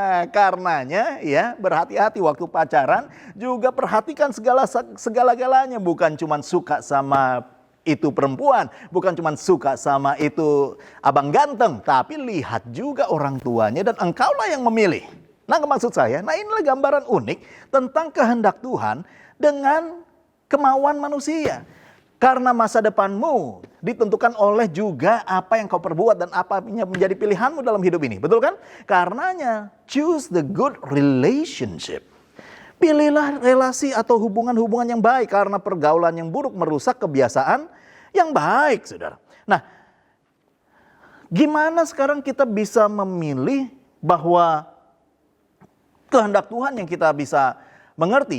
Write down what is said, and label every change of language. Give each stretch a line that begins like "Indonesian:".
Indonesian: Karenanya ya berhati-hati waktu pacaran, juga perhatikan segala-galanya, bukan cuma suka sama itu perempuan, bukan cuma suka sama itu abang ganteng, tapi lihat juga orang tuanya dan engkaulah yang memilih. Nah, maksud saya, inilah gambaran unik tentang kehendak Tuhan dengan kemauan manusia. Karena masa depanmu ditentukan oleh juga apa yang kau perbuat dan apa yang menjadi pilihanmu dalam hidup ini. Betul kan? Karenanya,
English: choose the good relationship.
Indonesian: Pilihlah relasi atau hubungan-hubungan yang baik, karena pergaulan yang buruk merusak kebiasaan yang baik, saudara. Nah, gimana sekarang kita bisa memilih bahwa kehendak Tuhan yang kita bisa mengerti?